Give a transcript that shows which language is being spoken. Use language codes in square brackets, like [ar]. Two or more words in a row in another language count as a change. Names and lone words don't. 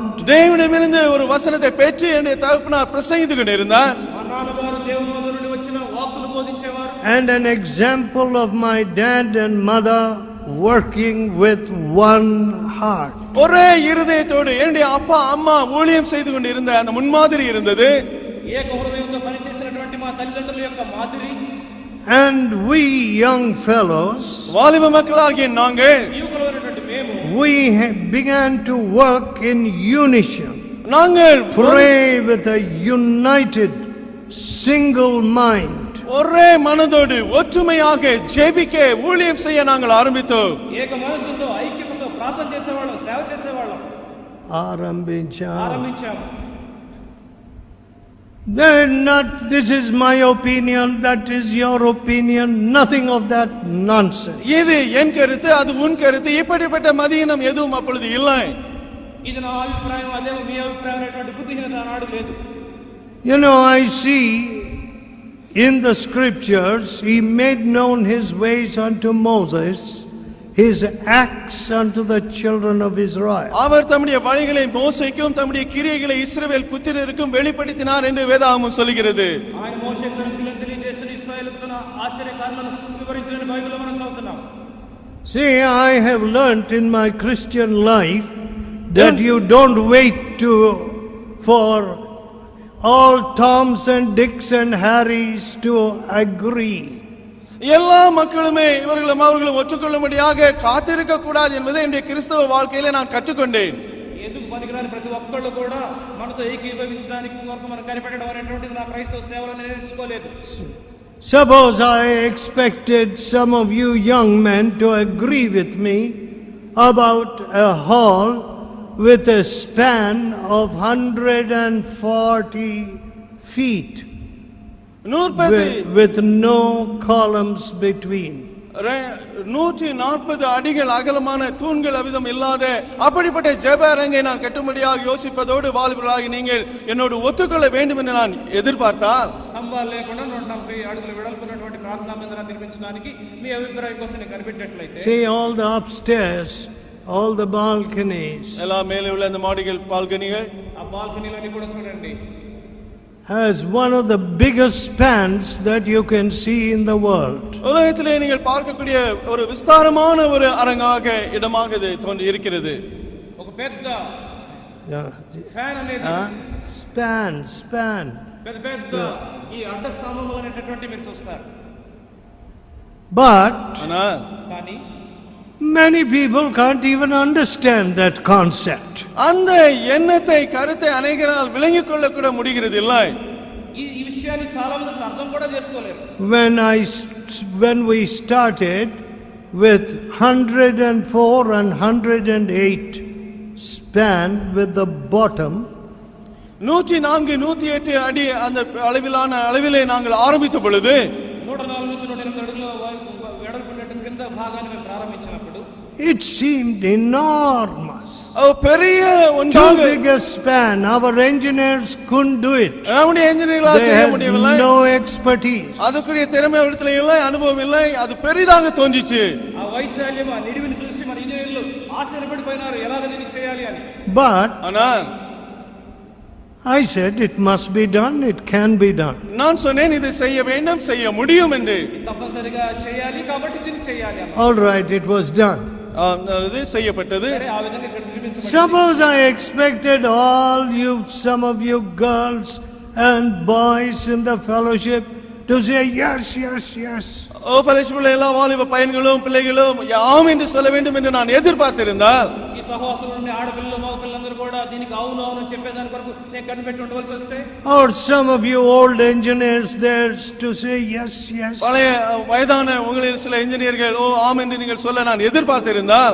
[ta] தேவனிடமிருந்து ஒரு வசனத்தை பெற்று என்னுடைய தகப்பனார் பிரசங்கித்துக் கொண்டிருந்தார். [te] మా నాన్నగారు దేవుని నుండి వచ్చిన వాక్కులు బోధించేవారు. [en] And an example of my dad and mother working with one heart. [ta] ஒரே இருதயத்தோடு என்னுடைய அப்பா அம்மா ஊழியம் செய்து கொண்டிருந்த அந்த முன்மாதிரி இருந்தது. [te] ఏక హృదయంతో పనిచేసినటువంటి మా తల్లిదండ్రుల యొక్క మాదిరి. [en] And we young fellows, [ta] வாலிப மக்களாகிய நாங்கள், [te] యువకులైనటువంటి మేము, [en] we began to work in unison. [ta] நாங்கள் [en] Pray with a united single mind. [ta] ஒரே மனதோடு ஒற்றுமையாக ஜெபிக்க ஊழியம் செய்ய நாங்கள் ஆரம்பித்தோம். [te] ఏక మనసుతో ఐక్యతతో ప్రార్థన చేసేవాళ్ళం, సేవ చేసేవాళ్ళం. ఆరంభించాము. [en] This is my opinion, that is your opinion, nothing of that nonsense. [ta] இது என் கருத்து, அது உன் கருத்து, இப்படிப்பட்ட மதியினம் எதுவும் அப்பொழுது இல்லை. [te] ఇది నా అభిప్రాయం, అదేమో మీ అభిప్రాయం అనేటువంటి బుద్ధిహీనత ఆనాడు లేదు. [en] You know, I see in the scriptures, he made known his ways unto Moses, his acts unto the children of Israel. [ta] அவர் தம்முடைய வழிகளை மோசேக்கும் தம்முடைய கிரியைகளை இஸ்ரவேல் புத்திரருக்கும் வெளிப்படுத்தினார் என்று வேதாகமம் சொல்கிறது. [te] ఆయన మోషే కృపలను తెలియజేసిన ఇశ్రాయేలుకు తన ఆశ్చర్యకార్యాలను వివరించిన బైబిల్లో మనం చదువుతున్నాం. [en] See, I have learnt in my Christian life that you don't wait for all Toms and Dicks and Harrys to agree. [ta] எல்லா மக்களுமே இவர்களும் அவர்களும் ஒற்றுக்கொள்ளும்படியாக காத்திருக்க கூடாது என்பதை என்னுடைய கிறிஸ்தவ வாழ்க்கையிலே நான் கற்றுக்கொண்டேன். [te] ఎందుకు పనికిరాని ప్రతి ఒక్కళ్ళు కూడా మనతో ఏకీభవించడానికి కొరకు మనం కనిపెట్టడం అనేటువంటిది నా క్రైస్తవ సేవలో నేను నేర్చుకోలేదు. [en] Suppose I expected some of you young men to agree with me about a hall with a span of 140 feet. With no columns between. [ta] 140 அடிகள் அகலமான தூண்கள் அவிதம் இல்லாத அப்படிப்பட்ட ஜெப அரங்கை நான் கட்டும்படியாக யோசிப்பதோடு வாலிபர்களாகி நீங்கள் என்னோடு ஒத்துக்கொள்ள வேண்டும் என்று நான் எதிர்பார்த்தால், [te] స్తంభాలు లేకుండా 140 అడుగుల వెడల్పున్నటువంటి ప్రార్థనా మందిరాన్ని నిర్మించడానికి మీ అభిప్రాయం కోసం నేను కనిపెట్టినట్లయితే, [en] see all the upstairs, all the balconies, [ta] எல்லா மேலே உள்ள அந்த மாடிகள் பால்கனிகள், [te] ఆ బాల్కనీలన్నీ కూడా చూడండి, [en] has one of the biggest spans that you can see in the world. [ta] உலகத்திலே நீங்கள் பார்க்கக்கூடிய ஒரு விஸ்தாரமான ஒரு அரங்காக இடமாக இது தோன்றி இருக்கிறது. [te] ఒక పెద్ద ఫ్యాన్ అనేది span పెద్ద ఈ అడ్డ స్తంభములు అనేటటువంటి మీరు చూస్తారు. [en] But [te] కానీ [en] Many people can't even understand that concept. [ta] அந்த எண்ணத்தை கருத்தை அநேகரால் விளங்கிக் கொள்ள கூட முடிகிறது இல்லை. [te] ఈ విషయాన్ని చాలా మంది అసలు అర్థం కూడా చేసుకోలేరు. [en] When we started with 104 and 108 span with the bottom, [ta] 104 108 அடி அந்த அளவிலே நாங்கள் ஆரம்பித்த பொழுது [te] 104 నుంచి 108 అడుగుల వెడల్పున్నట్టు కింద భాగాన్ని మేము ప్రారంభించినప్పుడు [en] it seemed enormous. [ta] பெரிய [en] Too [ta] ஒன்றாக [en] big a span. Our engineers couldn't do it. [ta] நம்முடைய என்ஜினியர்களால் [en] They [ta] செய்ய [en] had [ta] முடியவில்லை. [en] no expertise. [ta] அதுக்குரிய திறமை இடத்துல இல்லை, அனுபவம் இல்லை. அது பெரிதாக தோன்றிச்சு. [te] ఆ వైశాల్యం ఆ నిడివిని చూసి మన ఇంజనీర్లు ఆశ్చర్యపడిపోయినారు ఎలాగ దీన్ని చేయాలి అని. [en] But [ta] ஆனால் [en] I said it must be done, it can be done. [ta] நான் சொன்னேன் இதை செய்ய வேண்டும், செய்ய முடியும் என்று. [te] తప్పనిసరిగా చేయాలి కాబట్టి దీన్ని చేయాలి అన్న. [en] All right, it was done. [ta] அது செய்யப்பட்டது. [te] సరే ఆ విధంగా ఇక్కడ నిర్మించబడింది. [en] Suppose I expected some of you girls and boys in the fellowship to say yes, yes, yes. [ta] ஃபெலோஷிப்ல எல்லா வாலிப பையன்களும் பிள்ளைகளும் ஆம் என்று சொல்ல வேண்டும் என்று நான் எதிர்பார்த்திருந்தால், [te] ఈ సహవాసంలోని ఆడపిల్లలు మగపిల్లలందరూ కూడా దీనికి అవును అవును చెప్పేదాని కొరకు నేను కనిపెట్టి ఉండవలసి వస్తే, [en] Or some of you old engineers there to say yes, yes. [ta] பழைய வயதான உங்களில் சில இன்ஜினியர்கள் ஓ ஆம் என்று நீங்கள் சொல்ல நான் எதிர்பார்த்திருந்தால்,